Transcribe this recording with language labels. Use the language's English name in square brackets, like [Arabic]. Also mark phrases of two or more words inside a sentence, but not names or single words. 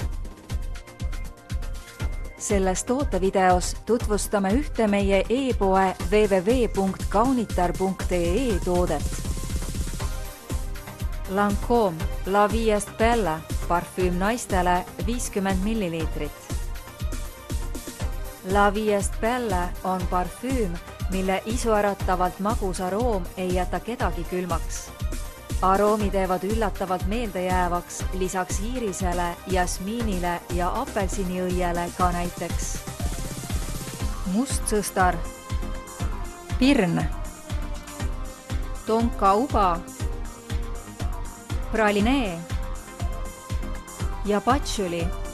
[Estonian] Selles tootevideos tutvustame ühte meie e-poe www.kaunitar.ee toodet. Lancôme La Vie est Belle parfüüm naistele 50 ml. La Vie est Belle on parfüüm, mille isuäratavalt magus aroom ei jäta kedagi külmaks. Aroomi teevad üllatavalt meeldejäävaks lisaks iirisele, jasmiinile ja apelsiniõiele ka näiteks mustsõstar, pirn, tonka uba, pralinee ja patšuli.